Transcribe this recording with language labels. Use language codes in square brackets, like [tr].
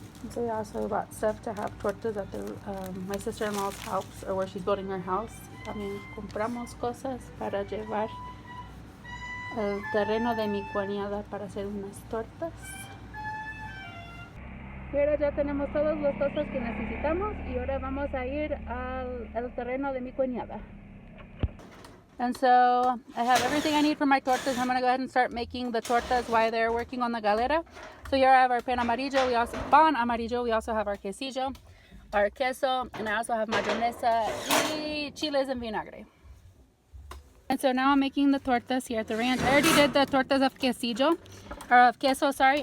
[en] So we also bought stuff to have tortas at my sister-in-law's house, or where she's building her house. [es] También compramos cosas para llevar al terreno de mi cuñada para hacer unas tortas. Y ahora ya tenemos todas las cosas que necesitamos y ahora vamos a ir al terreno de mi cuñada. [en] And so I have everything I need for my tortas. I'm going to go ahead and start making the tortas while they're working on the galera. So here I have our pan amarillo. We also have our quesillo, our queso, and I also have [es] mayonesa y chiles en vinagre. [en] And so now I'm making the tortas here at the ranch. I already did the tortas of quesillo, or of queso, sorry.